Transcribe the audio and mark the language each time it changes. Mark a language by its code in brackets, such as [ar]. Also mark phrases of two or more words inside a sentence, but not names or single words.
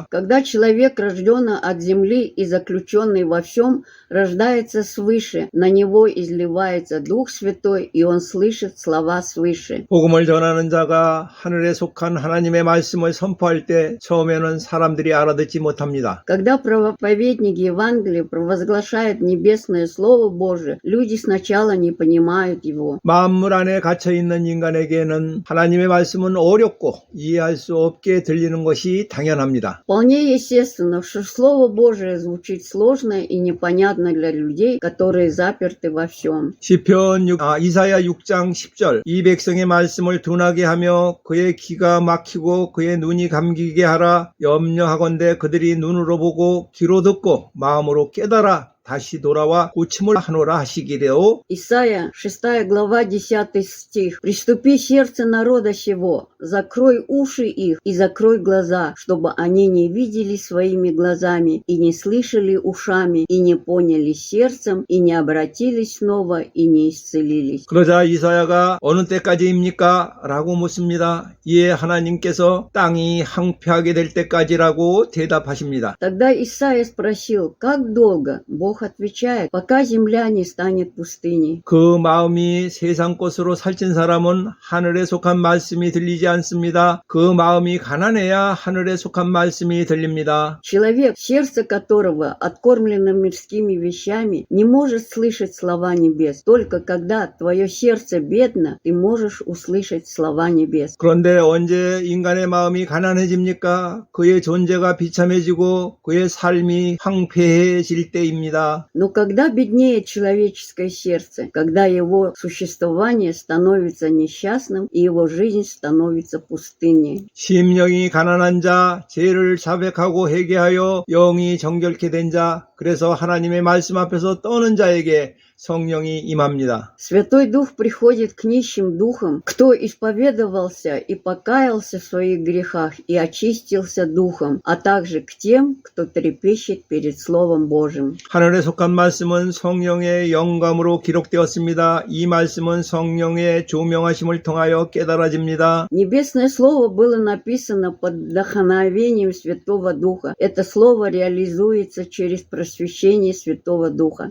[ru] Когда человек, рожденный от земли и заключенный во всем, рождается свыше, на него изливается Дух Святой, и он слышит слова свыше. [ko] 복음을 전하는 자가 하늘에 속한 하나님의 말씀을 선포할 때 처음에는 사람들이 알아듣지 못합니다. [ru] Когда проповедник Евангелия провозглашает небесное Слово Божие, люди сначала не понимают его. [ko] 만물 안에 갇혀 있는 인간에게는 하나님의 말씀은 어렵고 이해할 수 없게 들리는 것이 당연합니다. [ru] Вполне естественно, что Слово Божие звучит сложно и непонятно для людей, которые заперты во всем. [ko] 이사야 6장 10절 이 백성의 말씀을 둔하게 하며 그의 귀가 막히고 그의 눈이 감기게 하라. 염려하건대 그들이 눈으로 보고 귀로 듣고 마음으로 깨달아 다시 돌아와 고침을 하노라 하시기래요. [ru] Исайя, 6 глава, 10 стих. «Приступи сердце народа сего, закрой уши их и закрой глаза, чтобы они не видели своими глазами, и не слышали ушами, и не поняли сердцем, и не обратились снова, и не исцелились». [ko] 그러자 이사야가 어느 때까지입니까? 라고 묻습니다. 이에 하나님께서 땅이 황폐하게 될 때까지라고 대답하십니다. [ru] Тогда Исайя спросил, как долго? Бог отвечает, пока земля не станет пустыней. [ko] 그 마음이 세상 것으로 살찐 사람은 하늘에 속한 말씀이 들리지 않습니다. 그 마음이 가난해야 하늘에 속한 말씀이 들립니다. [ru] Человек, сердце которого откормлено мирскими вещами, не может слышать слова небес. Только когда твое сердце бедно, ты можешь услышать слова небес. [ko] 그런데 언제 인간의 마음이 가난해집니까? 그의 존재가 비참해지고 그의 삶이 황폐해질 때입니다. [ru] Но когда беднеет человеческое сердце, когда его существование становится несчастным и его жизнь становится пустыней. [ko] 심령이 가난한 자, 죄를 자백하고 회개하여 영이 정결케 된 자, 그래서 하나님의 말씀 앞에서 떠는 자에게 성령이 임합니다. [ru] Святой Дух приходит к нищим духам, кто исповедовался и покаялся в своих грехах и очистился духом, а также к тем, кто трепещет перед Словом Божьим. [ko] 하늘에 속한 말씀은 성령의 영감으로 기록되었습니다. 이 말씀은 성령의 조명하심을 통하여 깨달아집니다. [ru] Небесное Слово было написано под вдохновением Святого Духа. Это Слово реализуется через просвещение Святого Духа.